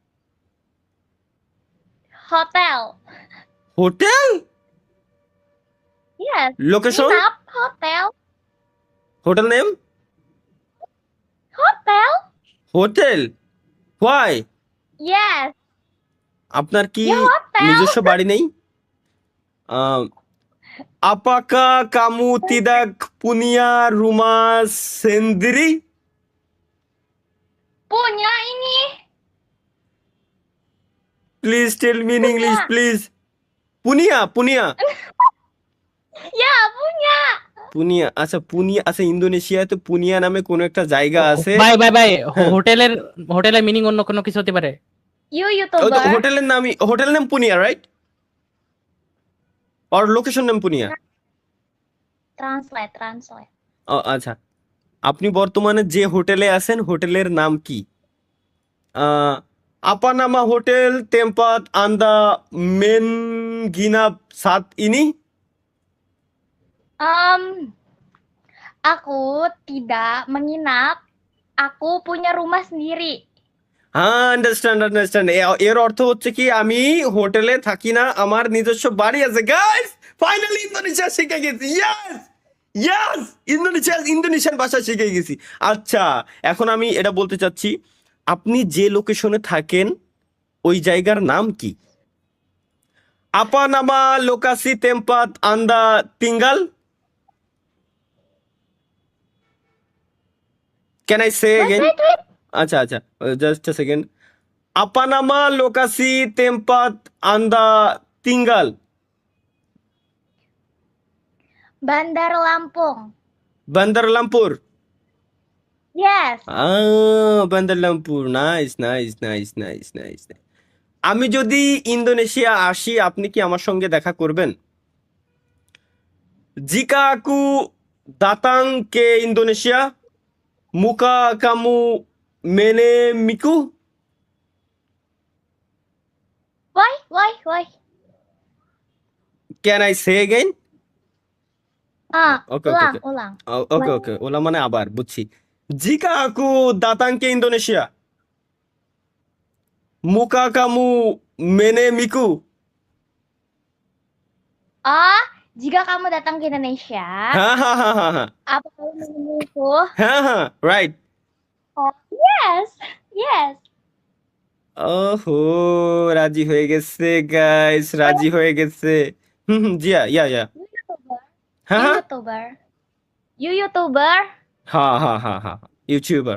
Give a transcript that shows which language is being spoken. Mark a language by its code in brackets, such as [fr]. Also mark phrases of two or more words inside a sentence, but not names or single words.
[en] Hotel. Hotel? Yes. Location? [id] Nginap. Hotel. [en] Hotel name? Hotel. Hotel? Why? Yes. [bn] আপনার কি [id] Ya hotel. [bn] নিজস্ব বাড়ি নেই? আহ, [id] apakah kamu tidak punya rumah sendiri? Punya ini. [en] Please tell me in [id] Punya. [en] English, please. [bn] পুনিয়া, পুনিয়া, [id] Ya, punya. [bn] পুনিয়া। আচ্ছা, পুনিয়া। আচ্ছা, ইন্দোনেশিয়াতে পুনিয়া নামে কোনো একটা জায়গা আছে। ভাই ভাই ভাই হ্যাঁ, হোটেলের হোটেলের মিনিং অন্য কোনো কিছু হতে পারে। [en] You [bn] ওই তো [en] YouTuber. [bn] হোটেলের নামই, [en] hotel name [bn] পুনিয়া, [en] right? or location name [bn] পুনিয়া? [en] Translate, translate. [bn] আচ্ছা, আপনি বর্তমানে যে হোটেলে আছেন হোটেলের নাম কি? [id] ah, apa nama hotel tempat Anda menginap saat ini. Um, aku tidak menginap. Aku punya rumah sendiri. [bn] হ্যাঁ, [en] understand understand. [bn] এর অর্থ হচ্ছে কি, আমি হোটেলে থাকি না, আমার নিজস্ব বাড়ি আছে। গাইস, ফাইনালি ইন্দোনেশিয়া শিখে গেছি। [en] yes, yes, [bn] ইন্দোনেশিয়ান ভাষা শিখে গেছি। আচ্ছা, এখন আমি এটা বলতে চাচ্ছি, আপনি যে লোকেশনে থাকেন ওই জায়গার নাম কি? [id] Apa nama lokasi tempat Anda tinggal. [en] can I say Wait, এগেন? wait, wait. [bn] আচ্ছা আচ্ছা, [en] just a second. [id] apa nama lokasi tempat Anda tinggal. Bandar Lampung. [bn] বান্দার লামপুর। [en] Yes. [bn] বান্দার লামপুর। [en] nice nice nice nice nice. [bn] আমি যদি ইন্দোনেশিয়া আসি, আপনি কি আমার সঙ্গে দেখা করবেন? [id] jika aku datang ke Indonesia, maka kamu menemuiku. [en] Why? can I say again? okay okay okay [id] Ulang. [en] ওকে Why? [bn] ওকে, ওলা মানে আবার, বুঝছি। [id] jika aku datang ke Indonesia, maka kamu menemuiku. Oh, jika kamu datang ke Indonesia, [bn] হ্যাঁ হ্যাঁ হ্যাঁ হ্যাঁ হ্যাঁ [id] apa kamu menemuiku? [bn] হ্যাঁ হ্যাঁ, রাইট। [en] Oh, yes. Yes. [bn] ওহো, রাজি হয়ে গেছে গাইস, রাজি হয়ে গেছে। হুম হুম, জিয়া, ইয়া ইয়া। [en] You YouTuber. [bn] হ্যাঁ [en] You [bn] হ্যাঁ [en] YouTuber. You YouTuber. [bn] হ্যাঁ হ্যাঁ হ্যাঁ হ্যাঁ, ইউটিউবার।